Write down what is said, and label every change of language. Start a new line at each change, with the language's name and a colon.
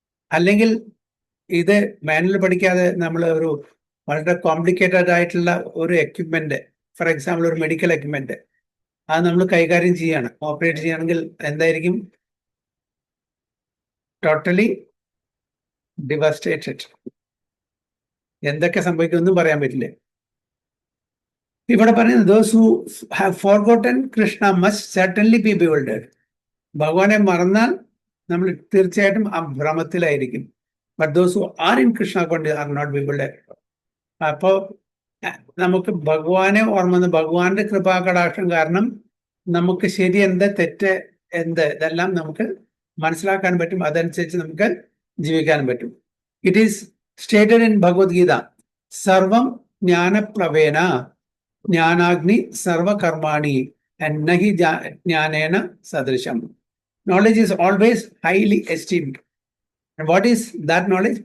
Malayalam: അല്ലെങ്കിൽ ഇത് മാനുവൽ പഠിക്കാതെ നമ്മൾ ഒരു വളരെ കോംപ്ലിക്കേറ്റഡ് ആയിട്ടുള്ള ഒരു എക്യുപ്മെന്റ്, ഫോർ എക്സാമ്പിൾ ഒരു മെഡിക്കൽ എക്യുപ്മെന്റ്, അത് നമ്മൾ കൈകാര്യം ചെയ്യാണ്, ഓപ്പറേറ്റ് ചെയ്യുകയാണെങ്കിൽ എന്തായിരിക്കും? ടോട്ടലി ഡിവാസ്റ്റേറ്റഡ്. എന്തൊക്കെ സംഭവിക്കുമെന്നും പറയാൻ പറ്റില്ല. ഇവിടെ പറയുന്നത്
English: those who have forgotten Krishna must certainly be bewildered.
Malayalam: ഭഗവാനെ മറന്നാൽ നമ്മൾ തീർച്ചയായിട്ടും ആ ഭ്രമത്തിലായിരിക്കും.
English: But those who are in Krishna consciousness are not bewildered.
Malayalam: അപ്പോൾ നമുക്ക് ഭഗവാനെ ഓർമ്മ, ഭഗവാന്റെ കൃപാകടാക്ഷം കാരണം നമുക്ക് ശരി എന്ത്, തെറ്റ് എന്ത്, ഇതെല്ലാം നമുക്ക് മനസ്സിലാക്കാൻ പറ്റും. അതനുസരിച്ച് നമുക്ക് ജീവിക്കാൻ പറ്റും.
English: it is stated in Bhagavad Gita,
Sanskrit: സർവം ജ്ഞാനപ്ലവേന ജ്ഞാനാഗ്നി സർവകർമാണി നഹി ജ്ഞാനേന സദൃശം.
English: Knowledge is always highly esteemed. And what is that knowledge?